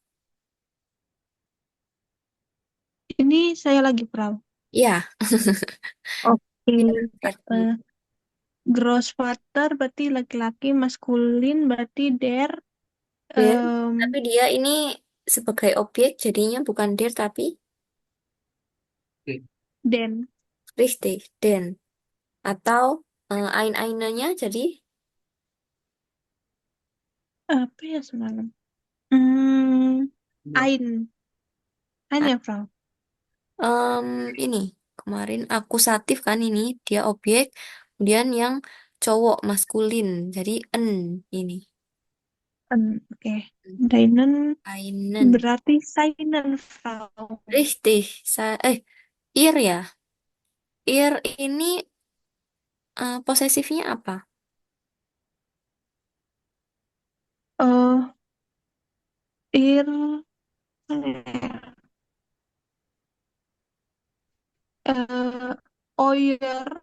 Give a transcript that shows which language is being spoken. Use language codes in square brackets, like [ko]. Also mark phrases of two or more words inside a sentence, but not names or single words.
[id] Ini saya lagi Frau. Ya, Oke. ya, berarti. Eh, Grossvater berarti laki-laki, maskulin berarti der, [de] Der. em, [id] Tapi dia ini sebagai objek jadinya bukan der tapi [de] den. richtig. Den. [id] Atau ain-ainanya jadi Apa ya semalam? [de] Ein. Ein ya Frau. [id] Em, ini kemarin akusatif kan ini dia objek kemudian yang cowok maskulin jadi en ini Oke. [de] Deinen einen berarti seinen Frau. [id] richtig ir ya ir ini posesifnya apa [de] Eh, ir, Oyer,